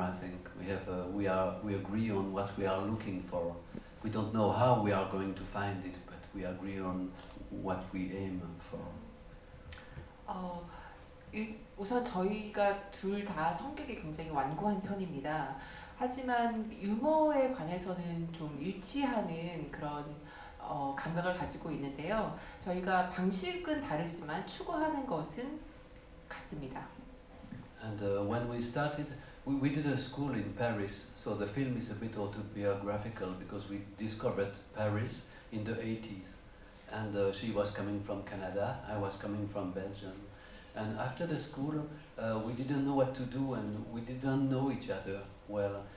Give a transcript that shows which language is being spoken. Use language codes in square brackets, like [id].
[en] I think we agree on what we are looking for. We don't know how we are going to find it, but we agree on what we aim for. [ko] 우선 저희가 둘 다 성격이 굉장히 완고한 편입니다. 하지만 유머에 관해서는 좀 일치하는 그런 감각을 가지고 있는데요. 저희가 방식은 다르지만 추구하는 것은 같습니다. [en] And when we started, we did a school in Paris, so the film is a bit autobiographical because we discovered Paris in the 80s. And she was coming from Canada, I was coming from Belgium. And after the school, we didn't know what to do, and we didn't know each other well.